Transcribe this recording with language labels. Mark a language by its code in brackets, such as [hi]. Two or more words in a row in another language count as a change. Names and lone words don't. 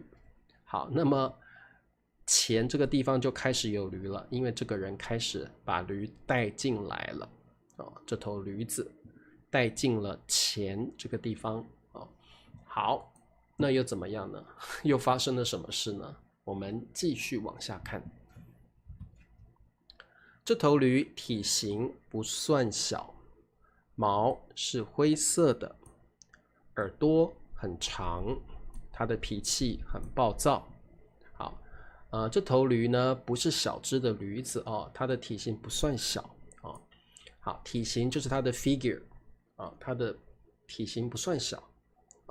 [zh] 好，那麼黔這個地方就開始有驢了，因為這個人開始把驢帶進來了這頭驢子帶進了黔這個地方好，那又怎麼樣呢？又發生了什麼事呢？我們繼續往下看。這頭驢體型不算小，毛是灰色的，耳朵很長，它的脾氣很暴躁。這頭驢呢不是小只的驢子它的體型不算小好，體型就是它的 figure它的體型不算小。